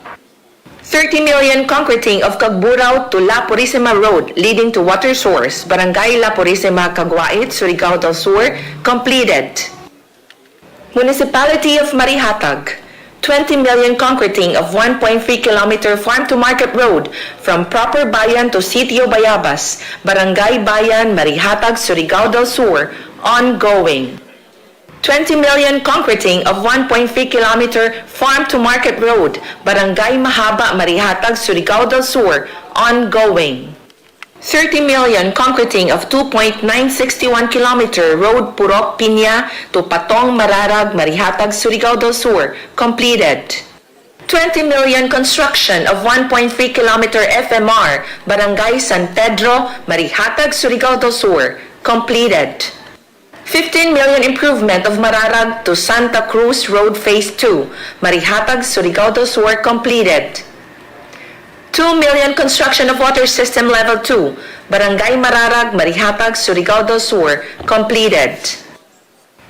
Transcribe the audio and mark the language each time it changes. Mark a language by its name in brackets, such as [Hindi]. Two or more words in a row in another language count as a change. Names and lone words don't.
[English] 30 million concreting of Cagburao to La Purisima Road leading to water source, Barangay La Purisima, Caguait, Surigao del Sur, completed. Municipality of Marihatag, 20 million concreting of 1.3 kilometer farm to market road from Proper Bayan to Sitio Bayabas, Barangay Bayan, Marihatag, Surigao del Sur, ongoing. 20 million concreting of 1.3 kilometer farm to market road, Barangay Mahaba, Marihatag, Surigao del Sur, ongoing. 30 million concreting of 2.961 kilometer road Purok Piña to Patong Mararag, Marihatag, Surigao del Sur, completed. 20 million construction of 1.3 kilometer FMR, Barangay San Pedro, Marihatag, Surigao del Sur, completed. 15 million improvement of Mararag to Santa Cruz Road Phase 2, Marihatag, Surigao del Sur, completed. 2 million construction of water system level 2, Barangay Mararag, Marihatag, Surigao del Sur, completed.